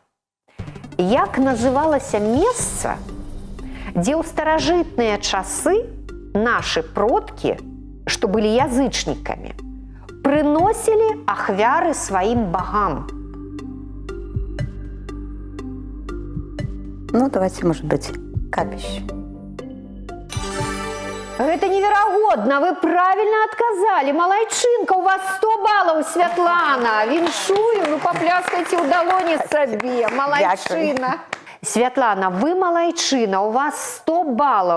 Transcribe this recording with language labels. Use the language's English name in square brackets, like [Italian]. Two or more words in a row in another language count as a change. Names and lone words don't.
[Belarusian] Як называлася месца, дзе ў старажытныя часы нашы продкі, што былі язычнікамі, прыносілі ахвяры сваім багам? Ну, [Russian] давайте, может быть, капище. [Belarusian] Гэта неверагодна, вы правільна адказалі. Малайчынка, у вас 100 балаў, Святлана. Віншую, ну папляскайце ў далоні сабе. Малайчына. Святлана, вы малайчына, у вас 100 балаў.